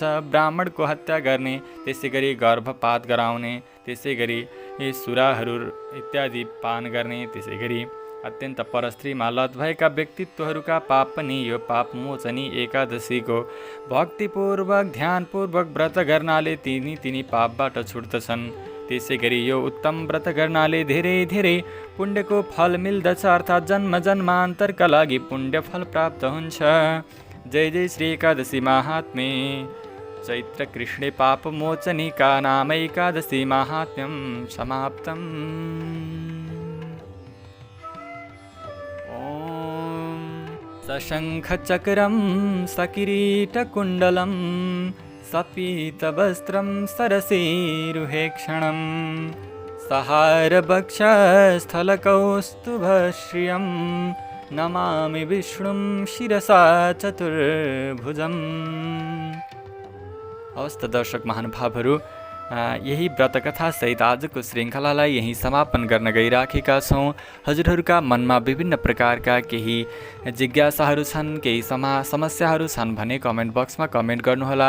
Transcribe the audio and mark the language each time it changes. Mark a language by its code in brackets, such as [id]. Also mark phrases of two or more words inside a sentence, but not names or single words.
[ne] ब्राह्मणको हत्या गर्ने, त्यसै गरी गर्भपात गराउने, त्यसै गरी सुराहरू इत्यादि पान गर्ने, त्यसै गरी अत्यन्त परस्त्रीमा लत भएका व्यक्तित्वहरूका पाप पनि यो पाप मोचनी एकादशीको भक्तिपूर्वक ध्यानपूर्वक व्रत गर्नाले तिनी पापबाट छुट्दछन्। त्यसै गरी यो उत्तम व्रत गर्नाले धेरै धेरै पुण्यको फल मिल्दछ, अर्थात् जन्म जन्मान्तरका लागि पुण्य फल प्राप्त हुन्छ। [sa] जय जय श्री एकादशी महात्म्ये। चैत्र कृष्णे पाप मोचनिका नाम एकादशी महात्म्यं समाप्तम्। सशङ्खचक्रं सकिरीटकुण्डलं सपीतवस्त्रं सरसीरुहेक्षणं सहारवक्षस्थलकौस्तुभश्रियं नमामि विष्णुं शिरसा चतुर्भुजम्। [ne] हवस् त दर्शक महानुभावहरू, यही व्रतकथासहित आजको श्रृङ्खलालाई यही समापन गर्न गइराखेका छौँ। हजुरहरूका मनमा विभिन्न प्रकारका केही जिज्ञासाहरू छन्, केही समस्याहरू छन् भने कमेन्ट बक्समा कमेन्ट गर्नुहोला।